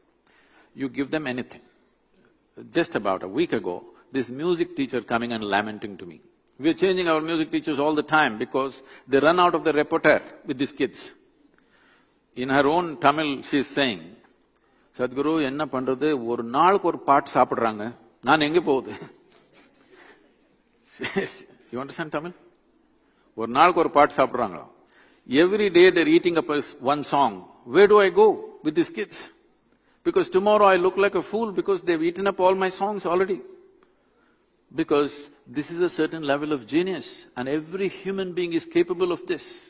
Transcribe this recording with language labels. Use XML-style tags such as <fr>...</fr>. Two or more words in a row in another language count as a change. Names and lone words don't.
<en>You give them anything. Just about a week ago, this music teacher coming and lamenting to me. We are changing our music teachers all the time because they run out of the repertoire with these kids. In her own Tamil, she is saying, Sadhguru,</en> <ta>என்ன பண்றது, ஒரு நாளுக்கு ஒரு பாட் சாப்பிடறாங்க, நான் எங்கே போவுது?</ta> <en>You understand Tamil?</en> <ta>ஒரு நாளுக்கு ஒரு பாட் சாப்பிடறாங்க.</ta> <en>Every day they're eating up one song. Where do I go with these kids? Because tomorrow I look like a fool because they've eaten up all my songs already. Because this is a certain level of genius and every human being is capable of this.</en>